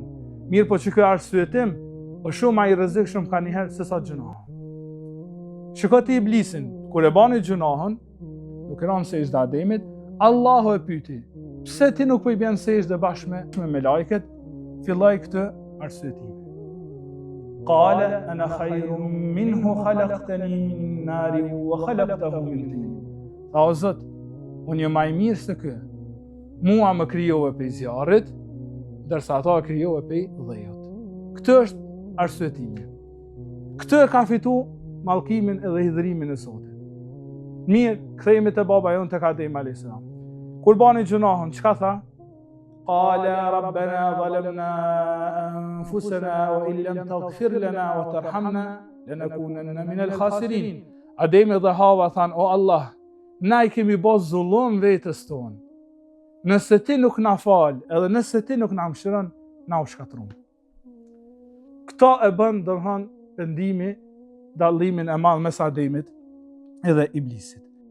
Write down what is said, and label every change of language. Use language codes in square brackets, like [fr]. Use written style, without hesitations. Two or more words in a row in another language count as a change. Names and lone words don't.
[sq] Mirë po që kjo arsyetim, o shumë a i rrezikshëm ka njëherë se sa gjunahe. Shiko ti Iblisin, kur e bani gjunahën, nuk e ranë sejdë Ademit, Allahu e pyti, pse ti nuk po i bjen sejdë bashkë me lajket, filloi këtë arsyetim. [ar] قال أنا خير منه خلقتني من نار وخلقته من طين. [sq] Tha o Zot, unë jë maj mirë se kë. Mua më krijove prej zjarrit, ndërsa ata krijove prej dhejut. Këtë është arsyetimi. Këtë ka fitu mallkimin edhe hidhrimin e Zotit. Mirë, kthehemi te baba jon tek Adem a.s. Kur bani gjunahun, çka tha? [ar] قال ربنا ظلمنا أنفسنا وإن لم تغفر لنا وترحمنا لنكونن من الخاسرين. [sq] Ademi dhe Hawa than, o Allah, na i kemi bë zullum vetes tonë. Nëse ti nuk na fal, edhe nëse ti nuk na mëshiron, na u shkatrum. Këto e bën domthon pendimi, dallimin e madh mes Ademit edhe Iblisit.